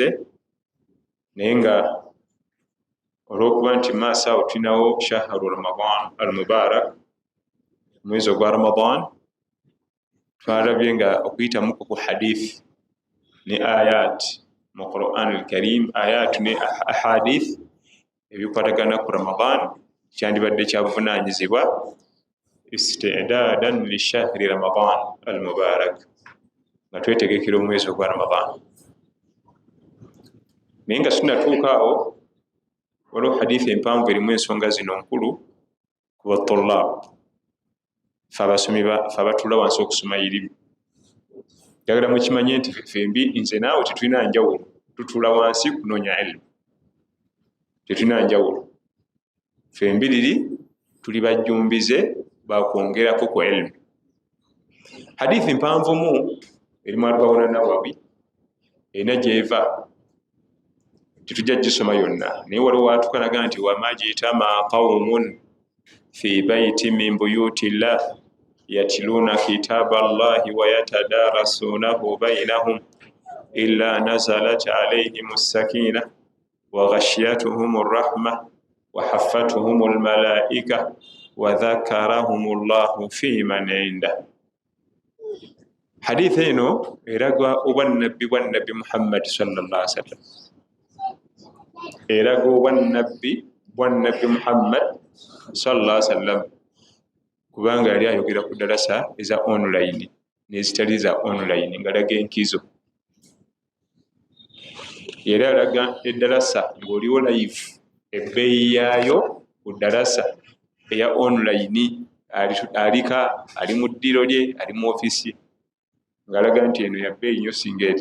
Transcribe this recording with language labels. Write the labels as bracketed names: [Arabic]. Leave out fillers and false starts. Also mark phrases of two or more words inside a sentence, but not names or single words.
[Ganda] Naye nga olw'okuba nti maaso awo tulinawo [Arabic] شهر رمضان المبارك, [Ganda] omwezi ogwa Ramadan, twalabye nga okuyitamuko ku hadith ne ayat mu Quran al-Karim, ayat ne ahadith ebikwatagana ku Ramadan kyandibadde kya buvunaanyizibwa [Arabic] استعدادا لشهر رمضان المبارك, [Ganda] nga twetegekera omwezi ogwa Ramadan. Naye nga tunnatuuka awo, waliwo hadithi empanvu erimu ensonga zino nkulu ku batullaab, fe abasomi fe abatuula wansi okusoma irimu. Njagala mukimanye nti fembi nze naawe tetulina njawulo, tutuula wansi kunoonya ilmu, tetulina njawulo. Fembiriri tuli bajjumbize bakwongerako ku ilmu. Hadithi mpanvumu erimu Arba'una Nawawi erina gyeva tetujja gisoma yonna, naye waliwo watukanaga nti [Arabic] وما اجتمع قوم في بيت من بيوت الله يتلون كتاب الله ويتدارسونه بينهم إلا نزلت عليهم السكينة وغشيتهم الرحمة وحفتهم الملائكة وذكرهم الله فيمن عنده. [Ganda] Hadithi eno eraga obwannabbi bwa Nabbi Muhammad [Arabic] صلى الله عليه وسلم, [Ganda] eraga obwannabbi bwa Nabbi Muhammad [Arabic] صلى الله عليه وسلم, [Ganda] kubanga yali ayogera ku darasa eza online nezitali za online ngalaga enkizo. Yali alaga edarasa ng'oliwo live ebbeeyi yaayo ku darasa eya online alika ali mu ddiro lye ali mu ofisi ngalaga nti eno ya bbeeyi nnyo singa eri.